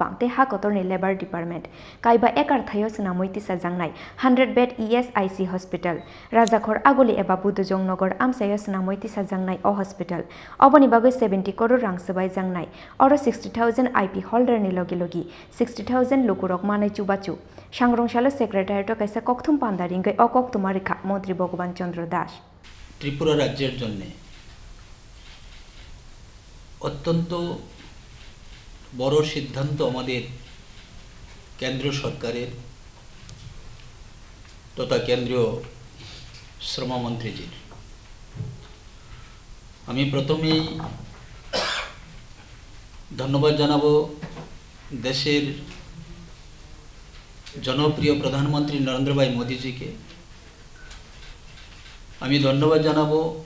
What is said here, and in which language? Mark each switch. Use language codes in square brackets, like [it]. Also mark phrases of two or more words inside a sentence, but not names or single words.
[trp] te Hakotor ni Labor Department kaiba ekar thayo Swnamwi Tisajaknai 100 bed ESIC Hospital Rajakhor Aguli eba Budojong Nogor amsayo Swnamwi Tisajaknai o Hospital Aboni bagwi 70 crore rang sabai jangnai oro 60,000 [en] IP holder [trp] ni Logilogi 60,000 Lukurok Manai Chubachu Sangrongsalo Secretariat Kaisa Kokthum Panda Ringwi Koktema Mantri Bhagaban Chandra [bn] ত্রিপুরা রাজ্যের জন্য অত্যন্ত বড় সিদ্ধান্ত আমাদের কেন্দ্র সরকারের তথা কেন্দ্রীয় শ্রমমন্ত্রীজির আমি প্রথমেই ধন্যবাদ জানাবো দেশের জনপ্রিয় প্রধানমন্ত্রী নরেন্দ্র ভাই মোদিজিকে আমি ধন্যবাদ জানাবো